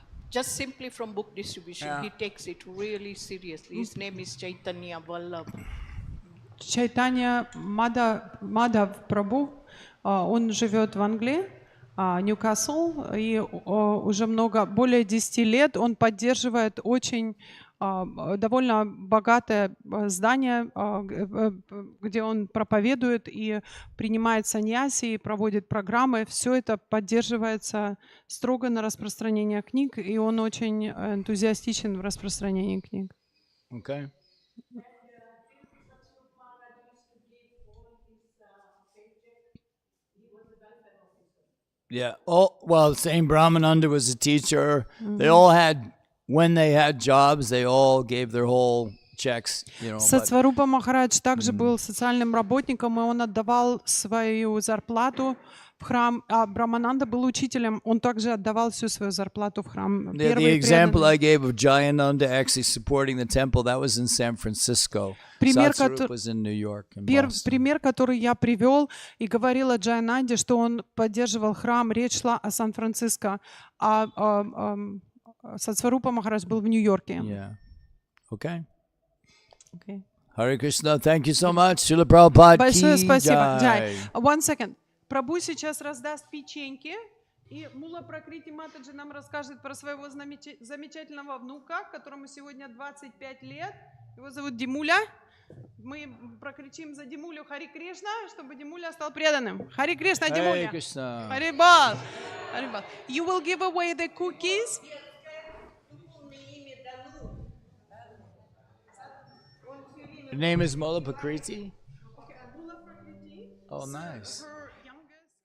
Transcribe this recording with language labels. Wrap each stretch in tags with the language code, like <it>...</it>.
<en>Just simply from book distribution, he takes it really seriously. His name is Chaitanya Vallabh.</en> <ru>Чайтанья Мадав Прабhu, он живет в Англии, Ньюкасл, и уже более 10 лет он поддерживает очень довольно богатое здание, где он проповедует и принимает саньяси, и проводит программы. Все это поддерживается строго на распространение книг, и он очень энтузиастичен в распространении книг.</ru> <en>Okay. Yeah. Oh, well, same Brahmananda was a teacher. They all had, when they had jobs, they all gave their whole checks, you know.</en> <ru>Сатсварупа Махарадж также был социальным работником, и он отдавал свою зарплату в храм, а Брахмананда был учителем, он также отдавал всю свою зарплату в храм.</ru> <en>The example I gave of Jayananda actually supporting the temple, that was in San Francisco. Satsarup was in New York and Boston.</en> <ru>Пример, который я привел и говорил о Джаянанде, что он поддерживал храм, речь шла о Сан-Франциско, а Сатсварупа Махарадж был в Нью-Йорке.</ru> <en>Yeah. Okay. Okay. Hare Krishna, thank you so much. Srila Prabhupada</en> <ru>Большое</ru> <hi>ki</hi> <ru>спасибо.</ru> <hi>jai.</hi> <en>One second.</en> <ru>Прабhu сейчас раздаст печеньки, и Мула Пракрити Матаджи нам расскажет про своего замечательного внука, которому сегодня 25 лет. Его зовут Димуля. Мы прокричим за Димулю Хари Кришна, чтобы Димуля стал преданным. Хари Кришна, Димуля.</ru> <en>Hare Krishna.</en> <ru>Хари Бол. Хари Бол.</ru> <en>You will give away the cookies. Her name is Mola Pakriti? Oh, nice. Her youngest.</en>